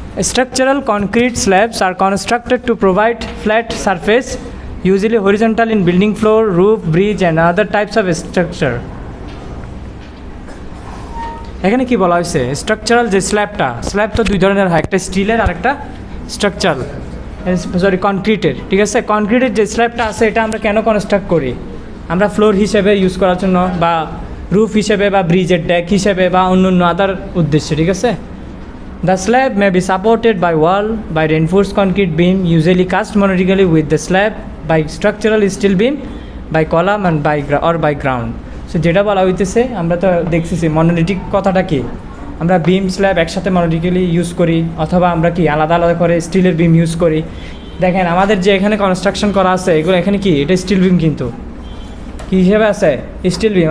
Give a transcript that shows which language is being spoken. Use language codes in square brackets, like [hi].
[en] Structural concrete slabs are constructed to provide flat surface, usually horizontal in building floor, roof, bridge and other types of structure. [bn] এখানে কি বলা হয়েছে, structural যে slab তো দুই ধরনের হয়, একটা স্টিলের আর একটা স্ট্রাকচারাল, কনক্রিটের, ঠিক আছে। কনক্রিটের যে স্ল্যাবটা আছে এটা আমরা কেন কনস্ট্রাক্ট করি, আমরা ফ্লোর হিসেবে ইউজ করার জন্য, বা রুফ হিসেবে, বা ব্রিজের ডেক হিসেবে, বা অন্য আদার উদ্দেশ্যে, ঠিক আছে। [en] The slab may be supported by wall, by reinforced concrete beam, usually cast monotonically with the slab, by structural steel beam, by column and by ground. [bn] So যেটা বলা হইতেছে, আমরা তো দেখতেছি মনোলিটিক কথাটা কি, আমরা বিম স্ল্যাব একসাথে মনোলিটিক্যালি ইউজ করি, অথবা আমরা কি আলাদা আলাদা করে স্টিলের বিম ইউজ করি। দেখেন আমাদের যে এখানে কনস্ট্রাকশন করা আছে এগুলো এখানে কি, এটা স্টিল বিম, কিন্তু কী হিসেবে আছে, স্টিল বিম।